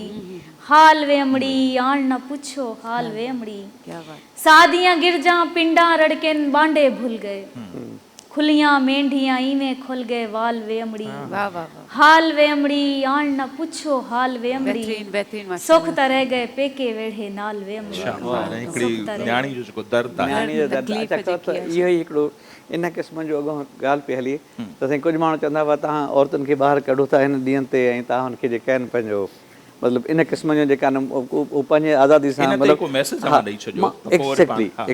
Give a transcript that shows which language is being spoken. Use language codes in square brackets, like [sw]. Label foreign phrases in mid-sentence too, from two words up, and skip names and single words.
[skr] حال وے اماڑی آن نہ پچھو حال وے اماڑی، سادیاں گرجا پنڈا رڑکن بانڈے بھل گئے، کھلیاں مینڈھیاں ایویں کھل گئے وال وے اماڑی. حال وے اماڑی آن نہ پچھو حال وے اماڑی، سکھ تاں رہ گئے پیکے ویہڑے نال وے اماڑی. [sd] हिकिड़ी न्याणी जो जेको दर्द आहे। न्याणी जो दर्द। अच्छा चओ त इहो ई हिकिड़ो इन क़िस्म जो अॻो ॻाल्हि पई हले त साईं कुझु माण्हू चवंदा हुआ तव्हां औरतुनि खे ॿाहिरि कढो था हिन ॾींहंनि ते, ऐं तव्हां हुनखे जेका आहिनि पंहिंजो मतिलबु इन क़िस्म जो जेका आहिनि उहो पंहिंजे आज़ादी सां इन ते हिकु मैसेज तव्हां ॾेई छॾियो, त पोइ वरी पाण- हा।